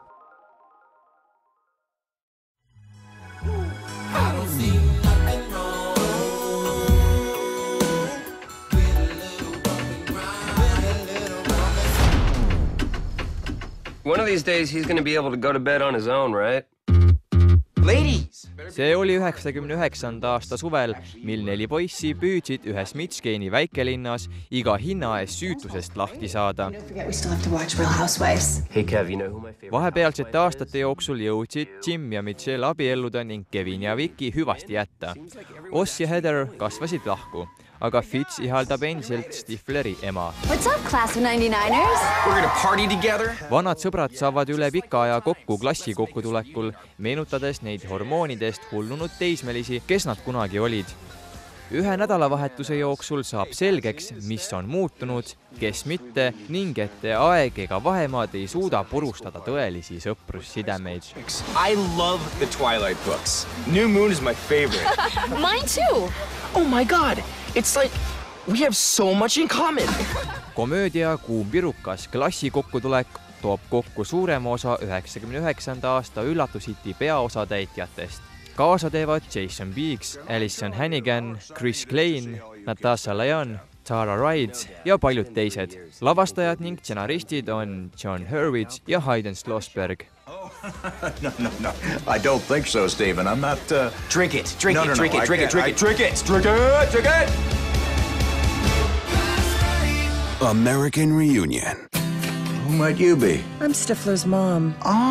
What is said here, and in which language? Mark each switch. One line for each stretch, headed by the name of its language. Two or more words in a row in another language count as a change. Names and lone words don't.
English: One of these days he's going to be able to go to bed on his own, right? Ladies!
Estonian: See oli 99. aasta suvel, mil 4 poissi püüdsid ühes Michigan'i väikelinnas iga hinna eest süütusest lahti saada.
English: Hey Kev, you know who my favorite...
Estonian: Vahepealsete aastate jooksul jõudsid Jim ja Michelle abielluda ning Kevin ja Vicky hüvasti jätta. Oss ja Heather kasvasid lahku, aga Fitz ihaldab endiselt Stifleri ema.
English: What's up, class of 99ers? We're gonna party together?
Estonian: Vanad sõbrad saavad üle pika aja kokku klassi kokkutulekul, meenutades neid hormoonidest hullunud teismelisi, kes nad kunagi olid. Ühe nädalavahetuse jooksul saab selgeks, mis on muutunud, kes mitte ning et aeg ega vahemaad ei suuda purustada tõelisi sõprussidemeid.
English: I love the Twilight books. New Moon is my favorite. Mine too. Oh my god! It's like we have so much in common.
Estonian: Komöödia Kuum pirukas klassi kokkutulek toob kokku suurema osa 99. aasta üllatushiti peaosatäitjatest. Kaasa teevad Jason Biggs, Alison Hannigan, Chris Klein, Natasha Lyonne, Tara Reid ja paljud teised. Lavastajad ning stsenaristid on John Hurwitz ja Hayden Schlossberg.
English: No. I don't think so, Stephen. I'm not... Drink it. Drink No, it. no, no, Drink I it. Drink it. can't. Drink it. Drink it. Drink it. Drink it. American Reunion. Who might you be? I'm Stifler's mom.